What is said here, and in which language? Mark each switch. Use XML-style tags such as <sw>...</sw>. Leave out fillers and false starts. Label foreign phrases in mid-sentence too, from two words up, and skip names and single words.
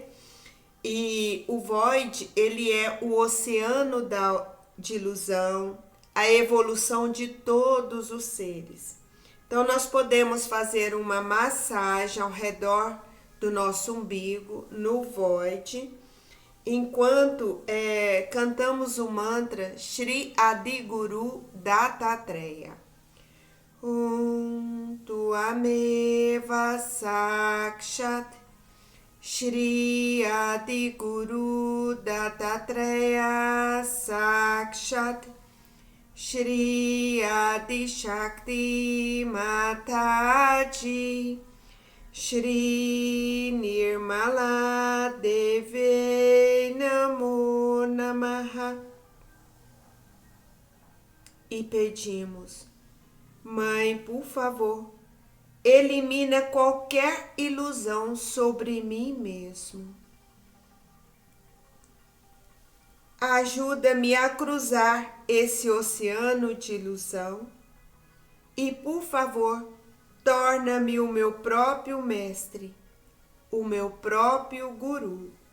<pt>E o void, ele é o oceano de ilusão, a evolução de todos os seres. Então, nós podemos fazer uma massagem ao redor do nosso umbigo, no void, enquanto cantamos o mantra Shri Adi Guru Dattatreya.</pt> <sa>Tuameva Sakshat Shri Adi Guru Dattatreya Sakshat Shri Adi Shakti Mataji Shri Nirmala Deve Namo Namaha.</sa> <pt>E pedimos: Mãe, por favor, elimina qualquer ilusão sobre mim mesmo. Ajuda-me a cruzar esse oceano de ilusão e, por favor, torna-me o meu próprio mestre, o meu próprio guru.</pt>